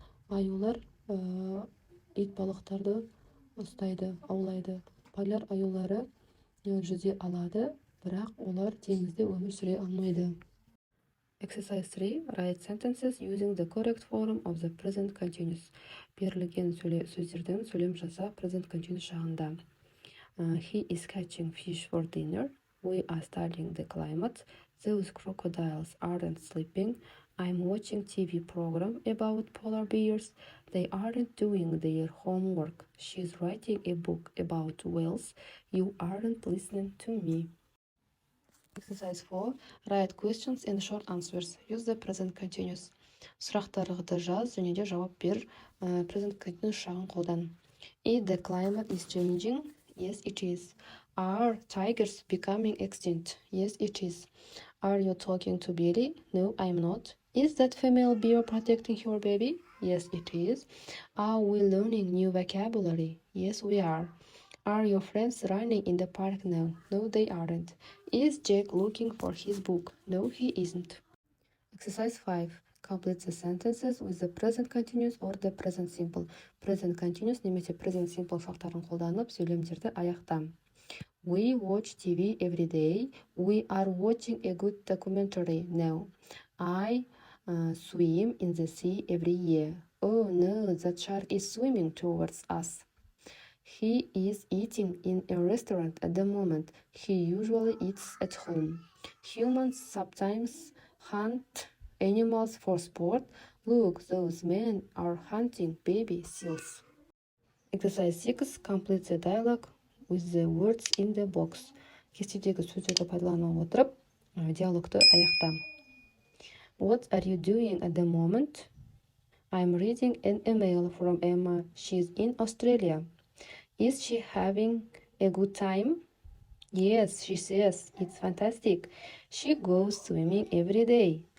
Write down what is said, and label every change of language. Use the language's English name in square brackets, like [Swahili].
[Kazakh] Аюлар итбалықтарды ұстайды, аулайды. Поляр аюлары жүзе алады, бірақ олар теңізде өмір сүре алмайды. [English] Exercise 3. Write sentences using the correct form of the present continuous. [Kazakh] Берілген сөздердің сөйлем жаса present continuous жағында. [English] He is catching fish for dinner. We are studying the climate. Those crocodiles aren't sleeping. I'm watching TV program about polar bears. They aren't doing their homework. She's writing a book about whales. You aren't listening to me. Exercise 4. Write questions and short answers. Use the present continuous. [Kazakh] Сұрақтарды жаз және де жауап бер. [English] Present continuous [Kazakh] шағын қолдан. [English] Is the climate is changing? Yes, it is. Are tigers becoming extinct? Yes, it is. Are you talking to Billy? No, I'm not. Is that female bear protecting her baby? Yes, it is. Are we learning new vocabulary? Yes, we are. Are your friends running in the park now? No, they aren't. Is Jack looking for his book? No, he isn't. Exercise 5. Complete the sentences with the present continuous or the present simple. [Kazakh] Present continuous немесе present simple шақтарын қолданып, сөйлемдерді аяқта. [English] We watch TV every day. We are watching a good documentary now. I swim in the sea every year. Oh no, that shark is swimming towards us. He is eating in a restaurant at the moment. He usually eats at home. Humans sometimes hunt animals for sport. Look, those men are hunting baby seals. Exercise 6. Complete the dialogue with the words in the box. [Kazakh] Кестедегі сөздерді пайдалана отырып, диалогты аяқта. [English] What are you doing at the moment? I'm reading an email from Emma. She's in Australia. Is she having a good time? Yes, she says. It's fantastic. She goes swimming every day.